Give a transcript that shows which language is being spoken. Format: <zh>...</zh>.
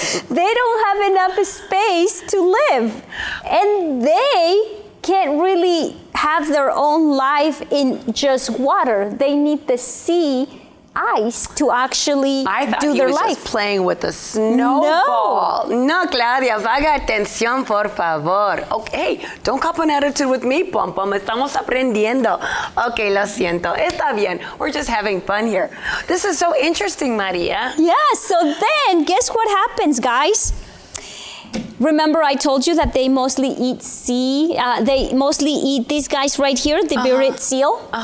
<en>They don't have enough space to live. And they can't really have their own life in just water. They need the sea ice to actually do their life. I thought he was just playing with a snowball.</en> <es>No, Claudia, paga atención, por favor.</es> <en>Okay, don't cop an attitude with me, Pom Pom.</en> <es>Estamos aprendiendo.</es> <en>Okay,</en> <es>lo siento. Está bien.</es> <en>We're just having fun here. This is so interesting, Maria. Yeah, so then guess what happens, guys? Remember I told you that they mostly eat they mostly eat these guys right here, the bearded seal?</en>